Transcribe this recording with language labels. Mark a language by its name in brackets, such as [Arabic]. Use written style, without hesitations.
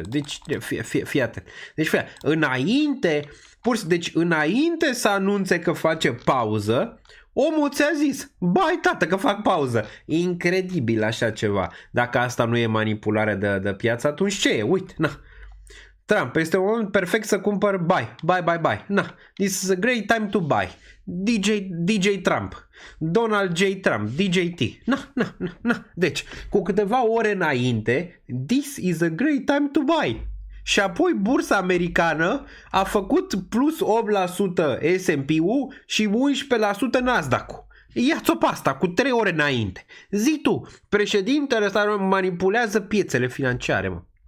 [Romanian] Deci, fii atent. Deci, înainte să anunțe că face pauză, omul ți-a zis, bai tată că fac pauză. Incredibil așa ceva. Dacă asta nu e manipulare de piață, atunci ce e? Uite, na. Trump, este un moment perfect să cumpăr buy. [English] Na, this is a great time to buy. [Romanian] DJ Trump, Donald J. Trump, DJT. Na. Deci, cu câteva ore înainte, [English] this is a great time to buy. [Romanian] Și apoi bursa americană a făcut plus 8% S&P-ul și 11% Nasdaq-ul. Ia-ți-o pe asta cu 3 ore înainte. Zi tu, președintele ăsta manipulează piețele financiare, mă.